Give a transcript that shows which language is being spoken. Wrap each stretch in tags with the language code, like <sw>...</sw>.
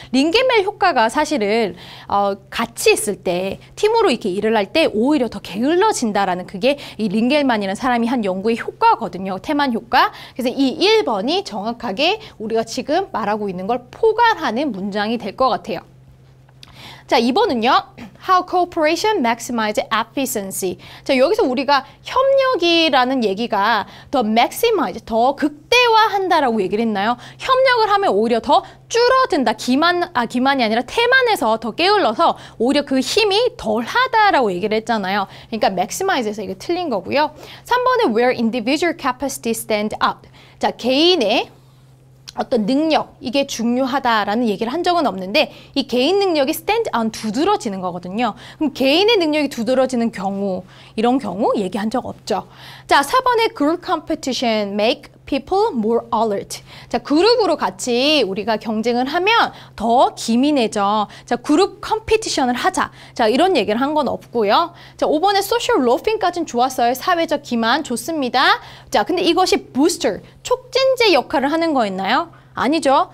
<ko>링겔만 효과가 사실은 같이 있을 때, 팀으로 이렇게 일을 할 때 오히려 더 게을러진다라는 그게 이 링겔만이라는 사람이 한 연구의 효과거든요. 태만 효과. 그래서 이 1번이 정확하게 우리가 지금 말하고 있는 걸 포괄하는 문장이 될 것 같아요. 자, 2번은요.</ko> <en>How cooperation maximize efficiency.</en> <ko>자, 여기서 우리가 협력이라는 얘기가 더 maximize, 더 극대화한다라고 얘기를 했나요? 협력을 하면 오히려 더 줄어든다. 기만이 아니라 태만해서 더 게을러서 오히려 그 힘이 덜하다라고 얘기를 했잖아요. 그러니까 maximize에서 이게 틀린 거고요. 3번은</ko> <en>where individual capacity stand out.</en> <ko>자, 개인의 어떤 능력, 이게 중요하다라는 얘기를 한 적은 없는데 이 개인 능력이</ko> <en>stand out,</en> <ko>두드러지는 거거든요. 그럼 개인의 능력이 두드러지는 경우, 이런 경우 얘기한 적 없죠. 자, 4번에</ko> <en>group competition make people more alert.</en> <ko>자, 그룹으로 같이 우리가 경쟁을 하면 더 기민해져. 자, 그룹 컴피티션을 하자. 자, 이런 얘기를 한 건 없고요. 자, 5번에 social loafing까지는 좋았어요. 사회적 기만 좋습니다. 자, 근데 이것이 booster, 촉진제 역할을 하는 거였나요? 아니죠.</ko>